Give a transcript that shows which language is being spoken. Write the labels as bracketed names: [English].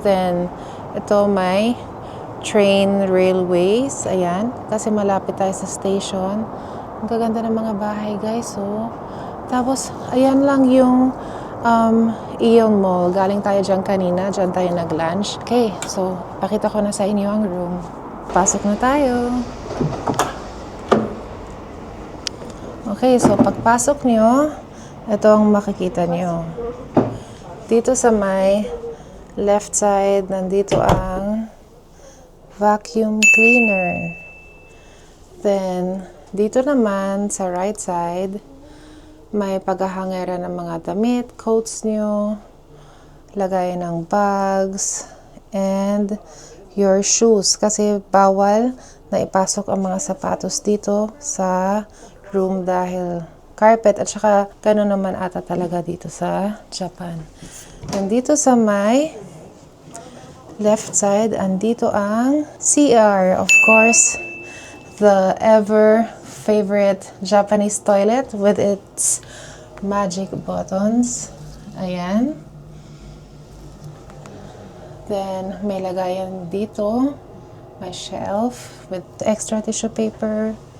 [Filipino] Then, ito may train railways. Ayan. Kasi malapit tayo sa station. Ang gaganda ng mga bahay, guys. So, tapos, ayan lang yung AEON Mall. Galing tayo dyan kanina. Dyan tayo nag-lunch. Okay. So, pakita ko na sa inyo ang room. Pasok na tayo. Okay. So, pagpasok nyo, ito ang makikita nyo. Dito sa may left side, nandito ang vacuum cleaner. Then, dito naman sa right side, may paghahangera ng mga damit, coats nyo, lagay ng bags, [English] and your shoes. [Filipino] Kasi bawal na ipasok ang mga sapatos dito sa room dahil carpet at saka gano'n naman ata talaga dito sa Japan. And dito sa may left side, andito ang CR. [English] Of course, the ever favorite Japanese toilet with its magic buttons. [Filipino] Ayan. Then, may lagayan dito. May shelf [English] with extra tissue paper.